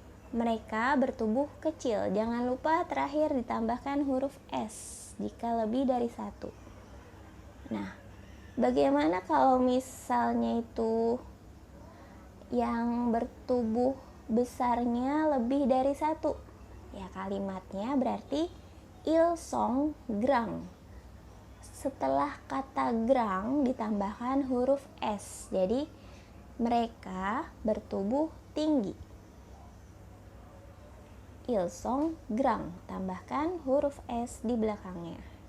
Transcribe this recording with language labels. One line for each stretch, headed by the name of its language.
Indonesian: Mereka bertubuh kecil. Jangan lupa terakhir ditambahkan huruf S jika lebih dari satu. Nah, bagaimana kalau misalnya itu yang bertubuh besarnya lebih dari satu? Ya, kalimatnya berarti
French: ils sont grands.
Indonesian: Setelah kata grand ditambahkan huruf S. Jadi mereka bertubuh tinggi.
French: Ils sont grands.
Indonesian: Tambahkan huruf S di belakangnya.